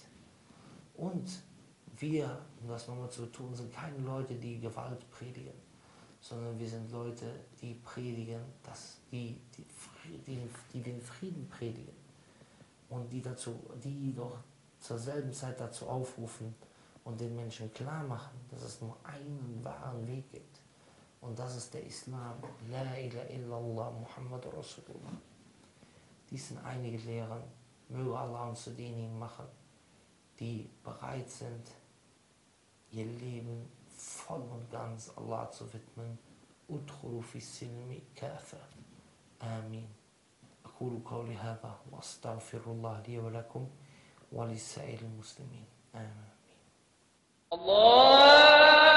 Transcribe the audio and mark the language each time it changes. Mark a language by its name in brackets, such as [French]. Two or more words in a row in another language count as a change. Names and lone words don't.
[German] Und wir, um das nochmal zu tun, sind keine Leute, die Gewalt predigen, sondern wir sind Leute, die predigen, die den Frieden predigen und die doch zur selben Zeit dazu aufrufen und den Menschen klar machen, dass es nur einen wahren Weg gibt. Und das ist der Islam. [Arabic] لا إله إلا الله محمد رسول الله. [German] Dies sind einige Lehren. Möge Allah uns zu denjenigen machen, die bereit sind, ihr Leben voll und ganz Allah zu widmen. [Arabic] ادخلوا في السلم كافة. آمين. أقول قولي هذا وأستغفر الله لي ولكم ولسائر المسلمين آمين. الله